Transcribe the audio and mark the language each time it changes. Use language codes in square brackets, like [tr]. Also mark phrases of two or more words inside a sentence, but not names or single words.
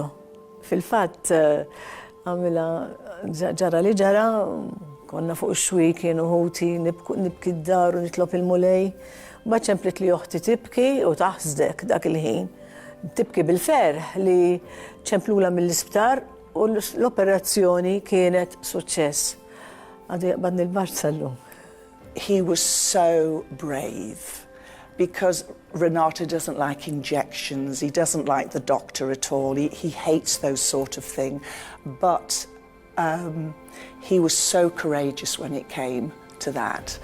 [mt] Fil-fatt għamilha ġara li ġara, konna fuq ix-xwi kienu ħuti nibki d-dar u nitlob il-mulej. Mbagħad ċemplet li oħti tibki u taħsdek dak il-ħin. Tibki bil-ferħ li ċemplula mill-isptar u l-operazzjoni kienet suċċess. Għadu jaqbadni l-barċ sallum. [en] He was so brave because Renato doesn't like injections. He doesn't like the doctor at all. He hates those sort of thing. But he was so courageous when it came to that.